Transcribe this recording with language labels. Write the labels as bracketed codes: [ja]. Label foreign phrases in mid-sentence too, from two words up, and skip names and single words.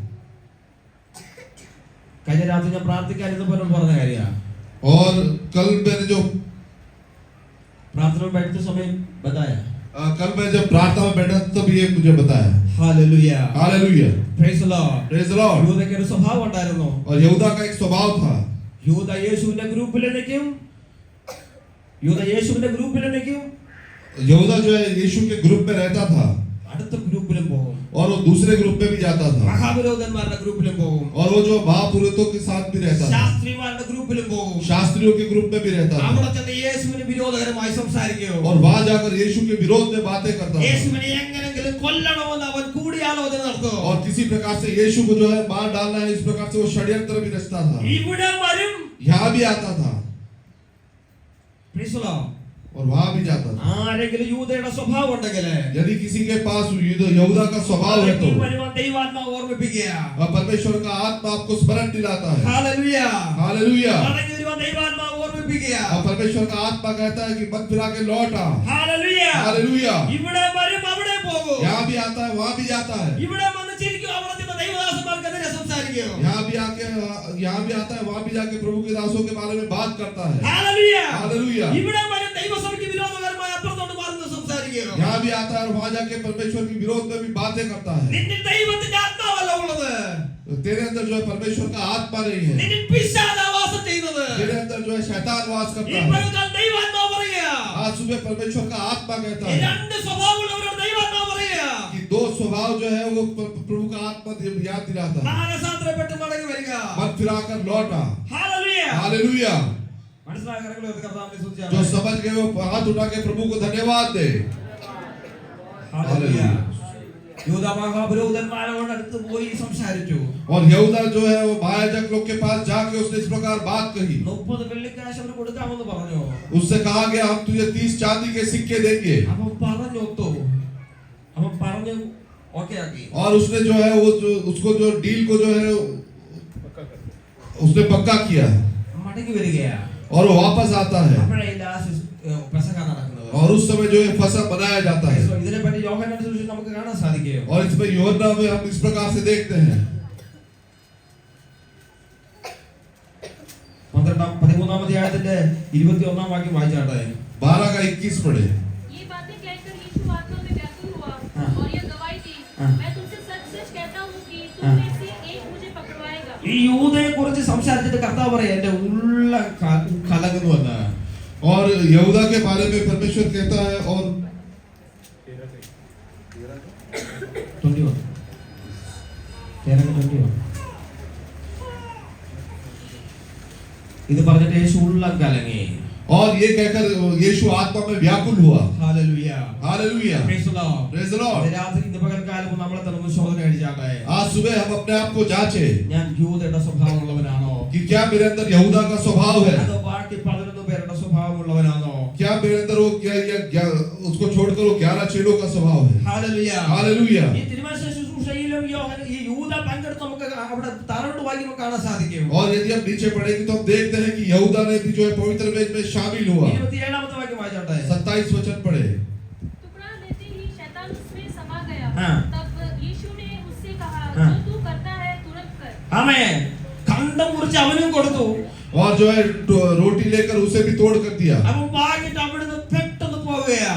[ml] കഴിഞ്ഞ രാത്രി ഞാൻ പ്രാർത്ഥിക്കാൻ ഇതുപോലെ പറഞ്ഞ കാര്യമാണ്. [hi] और कल मैंने जो प्रार्थना में बैठते समय बताया, कल मैं जब प्रार्थना में बैठा तब ये मुझे बताया। हालेलुया, हालेलुया, [en] Praise the Lord. Praise the Lord. [ml] യൂദയ്ക്ക് ഒരു സ്വഭാവം ഉണ്ടായിരുന്നു. [hi] और यहूदा का एक स्वभाव था। [ml] യൂദ യേശുവിന്റെ ഗ്രൂപ്പിൽ നിൽക്കും, [hi] यहूदा जो है यीशु के ग्रुप में रहता था [ml] അടുത്ത ഗ്രൂപ്പിലും പോകും, [hi] और वो दूसरे ग्रुप में भी जाता था, [ml] മഹാപുരോഹിതന്മാരുടെ ഗ്രൂപ്പിലും പോകും, [hi] और वो जो महापुरोहितों के साथ भी रहता था, [ml] ശാസ്ത്രിമാരുടെ ഗ്രൂപ്പിലും പോകും. [hi] शास्त्रियों के ग्रुप में भी रहता था। [ml] അവിടെ ചെന്ന് യേശുവിന് വിരോധകരമായി സംസാരിക്കും. [hi] और वहां जाकर यीशु के विरोध में बातें करता था, [ml] യേശുവിനെ എങ്ങനെങ്കിലും കൊല്ലണമെന്ന് അവൻ കൂടിയാലോചന നടത്തും. [hi] और किसी प्रकार से यीशु को जो है मार डालना है, इस प्रकार से वो षड्यंत्र भी रचता था। [ml] ഇവിടെ വരും, [hi] यहाँ भी आता था [en] Praise the Lord. [hi] और वहां भी जाता था। [ml] ആരെങ്കിലും യൂദയുടെ സ്വഭാവം ഉണ്ടെങ്കിൽ [hi] यदि किसी के पास यहूदा का स्वभाव है तो [ml] ദൈവാത്മാവ് ഓർമ്മിപ്പിക്കുക. [hi] परमेश्वर का आत्मा आपको स्मरण दिलाता है। [ml] ഹല്ലേലൂയ, [hi] हालेलुया। [ml] മടങ്ങി വരുവാൻ ദൈവാത്മാവ് ഓർമ്മിപ്പിക്കുക. [hi] और परमेश्वर का आत्मा कहता है कि मत फिरा के लौट आ। [ml] ഹല്ലേലൂയ. [hi] हालेलुया। [ml] ഇവിടെ വരും, അവിടെ പോകും. [hi] यहाँ भी आता है, वहाँ भी जाता है। [ml] ഇവിടെ വന്ന് ചിരിക്കും, അവിടെ ചെന്ന് ദൈവദാസന്മാർക്കെതിരെ സംസാരിക്കും. [hi] यहाँ भी आता है, वहाँ भी जाके प्रभु के दासों के बारे में बात करता है। [ml] ഹല്ലേലൂയ. [hi] हालेलुया। [ml] ഇവിടെ വരും, ദൈവസഭയ്ക്ക് വിരോധകരമായി അപ്പുറത്തോട്ട് മാറുന്ന സംസാരിക്കും. [hi] यहाँ भी आता है और वहाँ जाके परमेश्वर के विरोध में भी बातें करता है। [ml] നിന്നിൽ ദൈവത്തിന്റെ ആത്മാവല്ല ഉള്ളത്, [hi] तो तेरे अंदर जो है परमेश्वर का आत्मा नहीं है, [ml] നിന്നിൽ പിശാചാ വാസം ചെയ്യുന്നത്. [hi] तेरे अंदर जो है शैतान वास करता है। [ml] ഇപ്പോൾ ദൈവാത്മാവ് പറയുക, [hi] आज सुबह परमेश्वर का आत्मा कहता [ml] ഈ [hi] है [ml] രണ്ട് സ്വഭാവമുള്ളവരോട് ദൈവാത്മാവ് പറയുക, [hi] कि दो स्वभाव जो है वो प्रभु का आत्मा याद दिलाता है। [ml] മാനസാന്തരപ്പെട്ട് മടങ്ങി വരിക. [hi] मत फिराकर लौटा। [ml] ഹല്ലേലൂയ. [hi] हालेलुया। [ml] മനസ്സിലായ കരങ്ങളെ ഉയർത്തി കർത്താവിനെ സ്തുതിച്ചാട്ടെ. [hi] जो समझ गए वो हाथ उठा के प्रभु को धन्यवाद दे। [ml] ഹല്ലേലൂയ. യൂദ മഹാപുരോഹിതന്മാരോട് അടുത്ത് പോയി സംസാരിച്ചു. [hi] और यहूदा जो है वो महायाजक लोग के पास जाके उसने इस प्रकार बात कही। [ml] 30 വെള്ളിക്കാശ് അവർ കൊടുക്കാമെന്ന് പറഞ്ഞു. [hi] उससे कहा गया हम तुझे 30 चांदी के सिक्के देंगे। [ml] അവൻ പറഞ്ഞൊത്തു, അവൻ പറഞ്ഞു ഓക്കേ ആക്കി. [hi] और उसने जो है वो जो उसको जो डील को जो है उसने पक्का किया [ml] മടങ്ങി വരികയാ. [hi] और वो वापस आता है। [ml] അപ്പോഴേ ലാസ്റ്റ് പെസഹ നടക്കുന്നത്. [hi] और उस समय जो है फसह बनाया जाता है। [ml] ഇതിനെപ്പറ്റി യോഹന്നാന്റെ സുവിശേഷം നമുക്ക് കാണാൻ സാധിക്കും. [hi] और इसमें यूहन्ना में हम इस प्रकार से देखते हैं। [ml] 13-ാം അധ്യായത്തിന്റെ 21-ാം വാക്യം വായിച്ചാട്ടെ. [hi] 12 का 21 पढ़े। ये बातें कहकर यीशु आत्मा में व्याकुल हुआ हाँ। और यह गवाही दी, हाँ। मैं तुमसे सच-सच कहता हूँ कि तुम हाँ। में से एक मुझे पकड़वाएगा। [ml] ഈ യൂദയെ കുറിച്ച് സംസാരിച്ചിട്ട് കർത്താവ് പറയാ എന്റെ ഉള്ള കലങ്ങുന്നു എന്ന്. [hi] और यहूदा के बारे में परमेश्वर कहता है और [ml] 21 ഇത് പറഞ്ഞിട്ട് യേശു ഉള്ളം കലങ്ങി. [hi] और ये कहकर यीशु आत्मा में व्याकुल हुआ। [ml] ഹല്ലേലൂയ. [hi] हालेलुया। [en] Praise the Lord. Praise the Lord. [ml] രാത്രി ഇന്ന് പകൽക്കാലം നമ്മളെ തന്നെ ഒന്ന് ശോധന കഴിച്ചാട്ടെ. [hi] आज सुबह हम अपने आप को जांचे [ml] ഞാൻ യൂദയുടെ സ്വഭാവമുള്ളവനാണോ, [hi] कि क्या मेरे अंदर यहूदा का स्वभाव है, [ml] അതോ ബാക്കി 11 പേരുടെ സ്വഭാവമുള്ളവനാണോ? [hi] क्या मेरे अंदर वो क्या उसको छोड़कर वो 11 चेलों का स्वभाव है। [ml] ഹല്ലേലൂയ. [hi] हालेलुया। [ml] ഈ തിരുമനസ്സും ശുശ്രൂഷയിലും ഈ യൂദ പങ്കെടുത്ത് നമുക്ക് അവിടെ താഴോട്ട് വായിക്കുമ്പോൾ കാണാൻ സാധിക്കും. [hi] और यदि हम नीचे पढ़ेंगे तो हम देखते हैं कि यहूदा ने भी जो है पवित्र वेद में शामिल हुआ। [ml] 27-ാമത്തെ വാക്യം വായിച്ചാട്ടെ. [hi] 27 वचन पढ़े। टुकड़ा देते ही शैतान उसमें समा गया। हाँ। तब यीशु ने उससे कहा, हाँ। जो तू करता है तुरंत कर। [ml] ആമേൻ. കണ്ടം മുറിച്ച് അവനും കൊടുത്തു. [hi] और जो है रोटी लेकर उसे भी तोड़ कर दिया। [ml] അവൻ വാങ്ങിട്ട് അവിടുന്ന് പെട്ടെന്ന് പോവുകയാ.